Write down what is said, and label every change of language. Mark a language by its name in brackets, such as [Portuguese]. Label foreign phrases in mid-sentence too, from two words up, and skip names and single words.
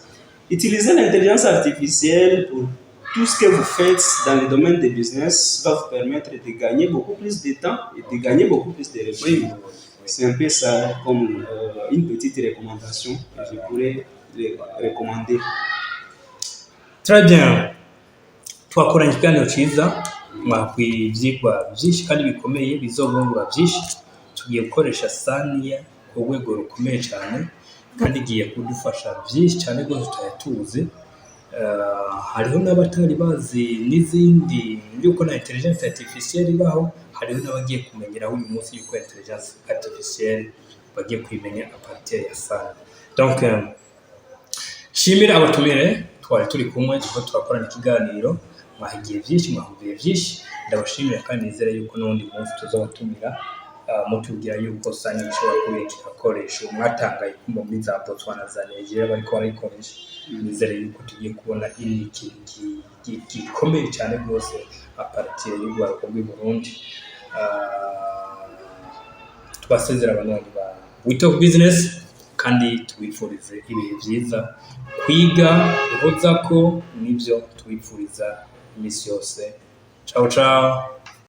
[French] Utilisez l'intelligence artificielle pour tout ce que vous faites dans le domaine des business va vous permettre de gagner beaucoup plus de temps et de gagner beaucoup plus de revenus. Oui. C'est un peu ça comme une petite recommandation que je pourrais recommander. Très bien. [Rundi] Twakoranye ikiganiro cyiza mwakwiye ibyigwa byinshi kandi bikomeye bizobungura byinshi. Tugiye gukoresha Sanya ku rwego rukomeye cyane kandi igiye kudufasha byinshi cyane rwose tutayatuzi. Hariho n'abatari bazi n'izindi yuko na [French] intelligence artificielle [Rundi] ibaho, hariho n'abagiye kumenyeraho uyu munsi yuko [French] intelligence artificielle [Rundi] bagiye kwimenya [French] a partir [Rundi] ya Sanya. Donc shimira abatumire twari turi kumwe kuko turakorana ikiganiro, mwahigiye byinshi, mwahubiye byinshi. Ndabashimira kandi nizera yuko n'undi munsi tuzabatumira mutubwira yuko Sanya ishobora kuba ikoresha mwatangaye kumva muri za Botswana za Nigeria bariko barayikoresha. Nizere yuko tugiye kubona iki gikomeye cyane rwose [French] a partir [Rundi] y'urwaruko rw'i Burundi. Twasezera abantu ba WeTalk Business kandi tubifurize ibihe byiza, kwiga uhoza ko nibyo tubifuriza iminsi yose. [Italian] Ciao ciao.